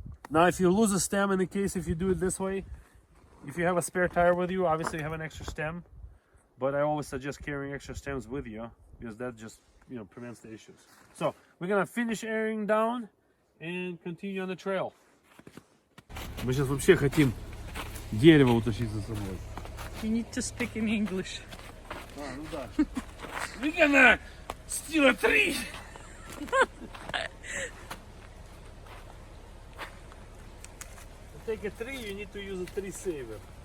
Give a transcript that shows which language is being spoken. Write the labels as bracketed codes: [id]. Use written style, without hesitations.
[en] Now, if you lose a stem, in the case if you do it this way, if you have a spare tire with you, obviously you have an extra stem. But I always suggest carrying extra stems with you because that just prevents the issues. So we're gonna finish airing down and continue on the trail. [ru] Мы сейчас вообще хотим дерево утащить за собой. [en] You need to speak in English. [ru] Ну да. [en] We're gonna steal a tree. To take a tree, you need to use a tree saver.